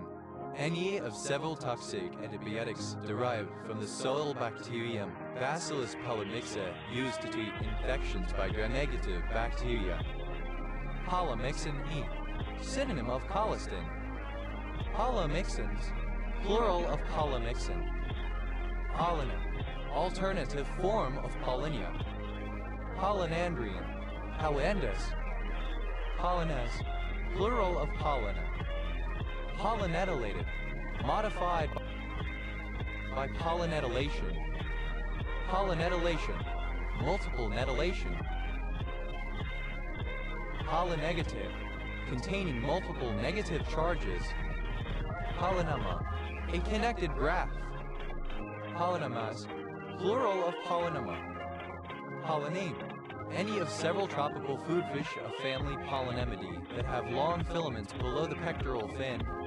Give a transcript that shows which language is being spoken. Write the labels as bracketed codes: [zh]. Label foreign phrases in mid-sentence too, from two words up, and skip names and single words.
[en] Any of several toxic antibiotics derived from the soil bacterium Bacillus polymyxa used to treat infections by gram-negative bacteria. Polymyxin E. Synonym of colistin. Polymyxins. Plural of polymyxin. Pollinia. Alternative form of pollinia. Pollinandrian. Pollendas. Pollinase. Plural of pollina. Pollinetylated. Modified by pollinetylation. Pollinetylation. Multiple netylation. Polynegative. Containing multiple negative charges. Polynema. A connected graph. Polynemas. Plural of polynema. Polyneme. Any of several tropical food fish of family Polynemidae that have long filaments below the pectoral fin.